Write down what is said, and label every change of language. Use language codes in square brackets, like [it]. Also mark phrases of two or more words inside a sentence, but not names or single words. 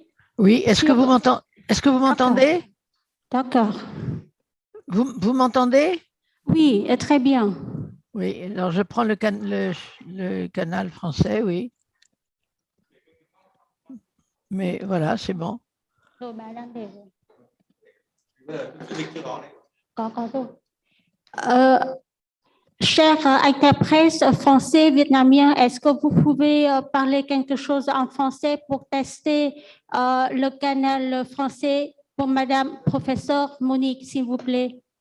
[fr] Oui, est-ce que Sur- vous m'entendez? D'accord. Vous m'entendez? Oui, très bien. Oui, alors je prends le canal français, oui. Mais voilà, c'est bon. [vi] Rồi bà đang để rồi. Có rồi. [fr] Chers interprètes français, vietnamiens, est-ce que vous pouvez parler quelque chose en français pour tester le canal français pour Madame Professeure Monique, s'il vous plaît?